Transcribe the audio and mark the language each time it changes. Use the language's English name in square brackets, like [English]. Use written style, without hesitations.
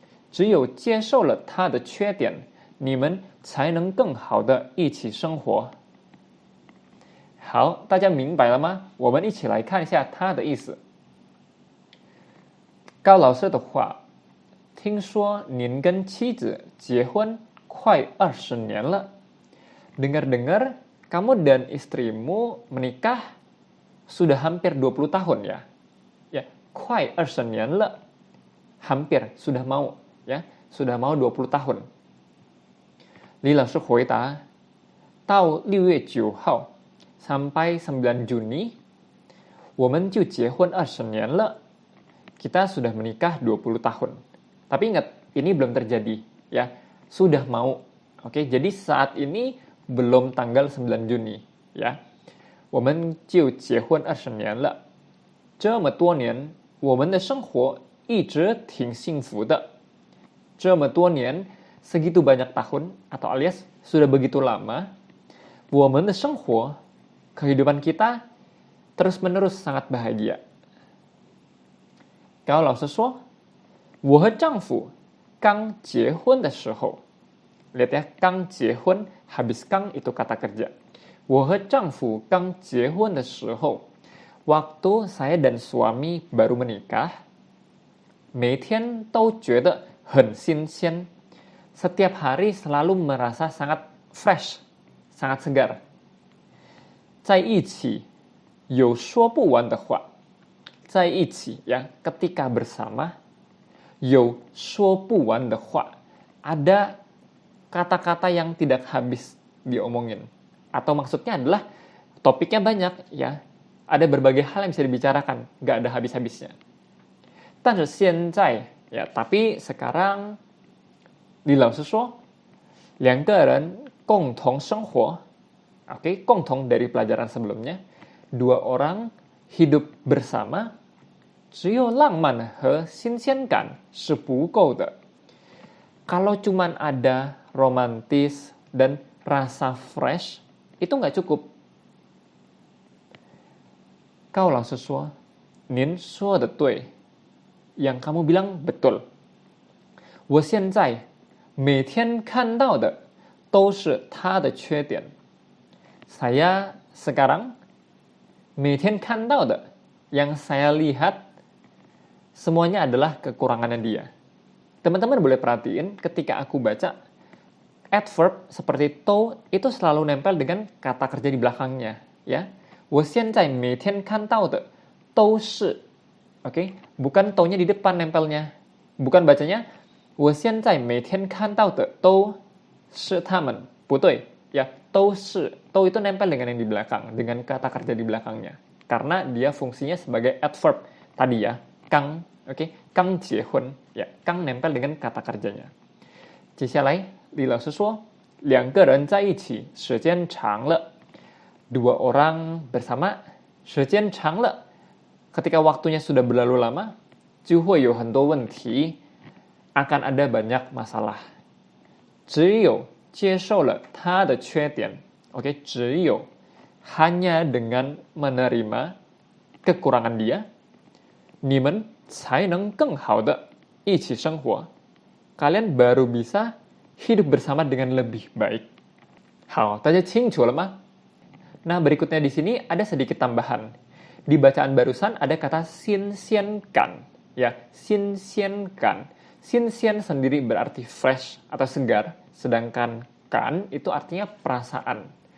[Chinese] 只有接受了他的缺点，你们才能更好的一起生活。” 好，大家明白了吗？我们一起来看一下他的意思。高老师的话，听说您跟妻子结婚快20年了。 [Indonesian] Dengar-dengar kamu dan istrimu menikah sudah hampir 20 tahun ya. [Chinese] Ya, 快20年了. [Indonesian] Hampir, sudah mau ya, sudah mau 20 tahun. [Chinese] 李老师回答，到6月9号 sampai 9 Juni 我们就结婚20年了. [Indonesian] Kita sudah menikah 20 tahun. Tapi ingat, ini belum terjadi ya. Sudah mau. Oke, jadi saat ini belum tanggal 9 Juni ya. [Chinese] 我们就结婚20年了。这么多年，我们的生活一直挺幸福的。 [Indonesian] 这么多年 segitu banyak tahun atau alias sudah begitu lama. 我们的生活 kehidupan kita terus-menerus sangat bahagia. [Chinese] 高老师说，我和丈夫刚结婚的时候 lihat ya, 刚结婚 habis 刚 itu kata kerja. [Indonesian] 我和丈夫刚结婚的时候 waktu saya dan suami baru menikah 每天都觉得很新鲜 setiap hari selalu merasa sangat fresh, sangat segar. [Chinese] 在一起有说不完的话，在一起 ya, ketika bersama 有说不完的话 ada kata-kata yang tidak habis diomongin. [Indonesian] Atau maksudnya adalah topiknya banyak ya. Ada berbagai hal yang bisa dibicarakan, nggak ada habis-habisnya. [Chinese] 但是现在 ya, tapi sekarang 李老师说两个人共同生活. [Indonesian] Oke, 共同 dari pelajaran sebelumnya. [Chinese] 2 orang hidup bersama 只有浪漫和新鲜感是不够的. [Indonesian] Kalau cuman ada romantis dan rasa fresh, itu nggak cukup. [Chinese] 高老师说，您说的对， yang kamu bilang betul. 我现在每天看到的都是他的缺点. [Indonesian] Saya sekarang 每天看到的 yang saya lihat semuanya adalah kekurangannya dia. Teman-teman boleh perhatiin ketika aku baca adverb seperti to itu selalu nempel dengan kata kerja di belakangnya ya. [Chinese] 我现在每天看到的都是 oke, bukan to-nya di depan nempelnya. Bukan bacanya 我现在每天看到的都是他们. [Indonesian] 不对 ya, 都是 to itu nempel dengan yang di belakang, dengan kata kerja di belakangnya. Karena dia fungsinya sebagai adverb tadi ya, 刚 oke, 刚结婚 ya, 刚 nempel dengan kata kerjanya. [Chinese] 接下来李老师说两个人在一起时间长了 2 orang bersama 时间长了 [Indonesian] ketika waktunya sudah berlalu lama, 就会有很多问题, akan ada banyak masalah. [Chinese] 只有接受了他的缺点, oke, 只有 hanya dengan menerima kekurangan dia, 你们才能更好的一起生活. [Indonesian] Kalian baru bisa hidup bersama dengan lebih baik. 好，大家清楚了吗? Nah, berikutnya di sini ada sedikit tambahan. Di bacaan barusan ada kata 新鲜感, ya, 新鲜感. 新鲜sendiri berarti fresh atau segar, sedangkan kan itu artinya perasaan.